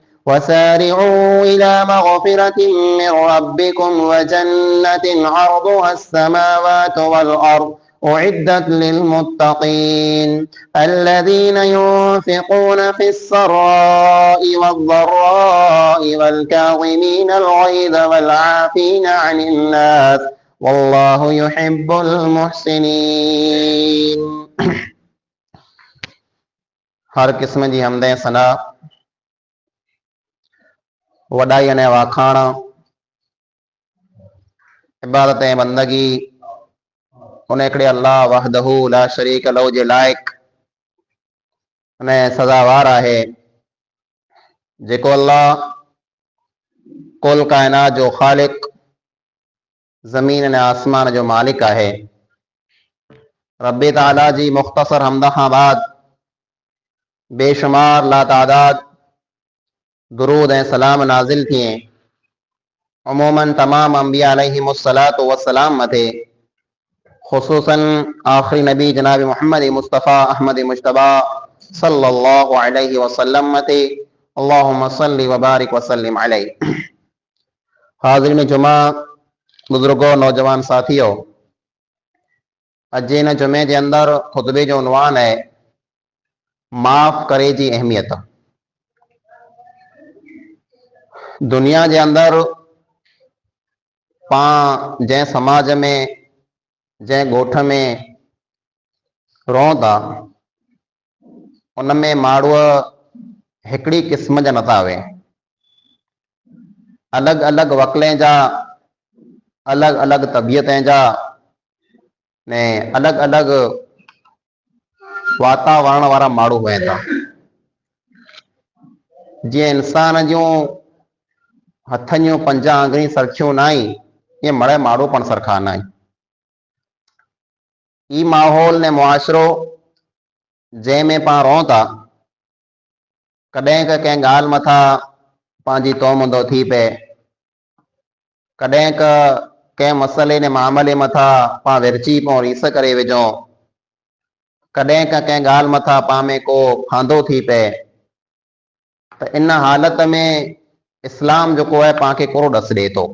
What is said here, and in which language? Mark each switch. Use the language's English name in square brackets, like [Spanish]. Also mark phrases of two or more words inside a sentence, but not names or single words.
[Arabic] وسارعوا إلى مغفرة من ربكم وجنة عرضها السماوات والأرض أعدت للمتقين الذين ينفقون في السراء والضراء والكاظمين الغيظ والعافين عن الناس والله يحب المحسنين. [Sindhi] हर क़िस्म जी हमदें सना वॾाई अने वाखाण इबादत ऐं बंदगी उन हिकिड़े [Arabic] الله وحده لا شريك له [Sindhi] जे लाइक़ अने सज़ावार आहे, जेको अल्लाह कुल कायनात जो ख़ालिक, ज़मीन अने आसमान जो मालिक आहे। रब्बी ताला जी मुख़्तसर हमद खां बाद बेशुमार लातादाद दुरूद ऐं सलाम नाज़िल थिए अमूमन तमाम अंबिया [Arabic] عليهم الصلاة والسلام [Sindhi] मथे, खुसूसन आखिरी नबी जनाब मोहम्मद मुस्तफ़ा अहमद मुश्तबा [Arabic] صلى الله عليه وسلم [Sindhi] मथे। [Arabic] اللهم صل وبارك وسلم عليه. [Sindhi] हाज़िरीन जुमा, बुजुर्गो, नौजवान साथियों, अज इन जुमे के अंदर खुतबे जो उनवान है माफ़ करे जी अहमियत। दुनिया के अंदर पां जै समाज में जै गोठ में रहूं था उनमें माण्हू हिकिड़ी क़िस्म जा नथा आवे। अलग अलग वकलें जा, अलग अलग तबियतें जा ने अलग अलग वातावरण वारा माण्हू हुए था। जी इंसान जूं हथनि जूं 5 आङिरी सरखियूं न आहिनि, ईअं मड़े माण्हू पण सरखा न आहिनि। ई माहौल ने मुआशिरो जंहिंमें पाण रहूं था, कॾहिं का कंहिं ॻाल्हि मथां पंहिंजी तोमंदो थी पए, कॾहिं का कंहिं मसइले ने मामले मथां पाण विरची पऊं, रीस करे विझूं, कॾहिं का कंहिं ॻाल्हि मथां पाण में को फांदो थी पए, त इन हालत में इस्लाम जेको आहे पाण खे कोड़ो ॾस ॾिए थो।